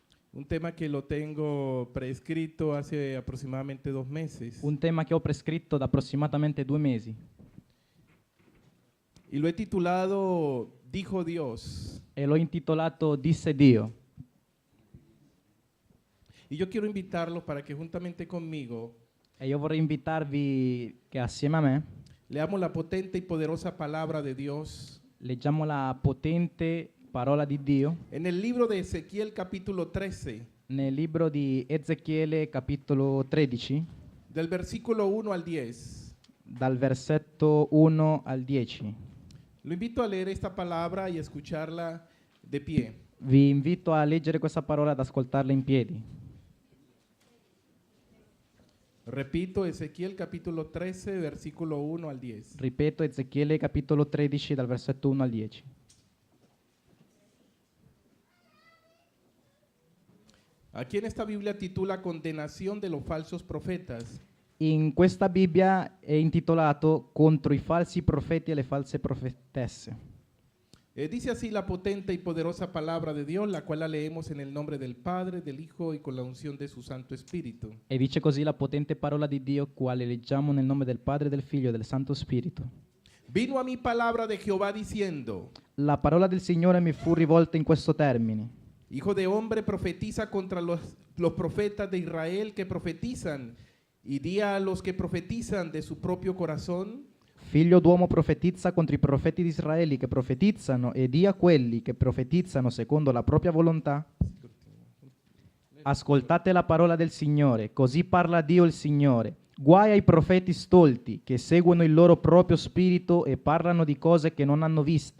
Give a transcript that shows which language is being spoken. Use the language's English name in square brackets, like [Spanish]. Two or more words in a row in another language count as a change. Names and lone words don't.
[Spanish] Un tema que lo tengo prescrito hace aproximadamente 2 meses. [Italian] Un tema che ho prescritto da approssimatamente 2 mesi [Spanish] Y lo he titulado Dijo Dios. [Italian] e l'ho intitolato Disse Dio. [Spanish] Y yo quiero invitarlos para que juntamente conmigo [Italian] E io vorrei invitarvi che assieme a me [Spanish] leamos la potente y poderosa palabra de Dios [Italian] leggiamo la potente parola di Dio [Spanish] en el libro de Ezequiel capítulo 13, [Italian] nel libro di Ezechiele capitolo 13, [Spanish] del versículo 1 al 10. [Italian] dal versetto 1 al 10. [Spanish] Lo invito a leer esta palabra y escucharla de pie. [Italian] Vi invito a leggere questa parola e ad ascoltarla in piedi. [Spanish] Repito, Ezequiel capítulo 13, versículo 1 al 10. [Italian] Ripeto, Ezechiele capitolo 13, dal versetto 1 al 10. [Spanish] Aquí en esta Biblia titula Condenación de los falsos profetas. [Italian] In questa Bibbia è intitolato Contro i falsi profeti e le false profetesse. [Spanish] Dice así la potente y poderosa palabra de Dios, la cual la leemos en el nombre del Padre, del Hijo y con la unción de su Santo Espíritu. [Italian] E dice così la potente parola di Dio, quale leggiamo nel nome del Padre, del Figlio e del Santo Spirito. [Spanish] Vino a mí palabra de Jehová diciendo: [Italian] La parola del Signore mi fu rivolta in questo termine. [Spanish] Hijo de hombre, profetiza contra los profetas de Israel que profetizan, y di a los que profetizan de su propio corazón: [Italian] Figlio d'uomo, profetizza contro i profeti di Israele che profetizzano e di a quelli che profetizzano secondo la propria volontà. Ascoltate la parola del Signore, così parla Dio il Signore. Guai ai profeti stolti che seguono il loro proprio spirito e parlano di cose che non hanno visto.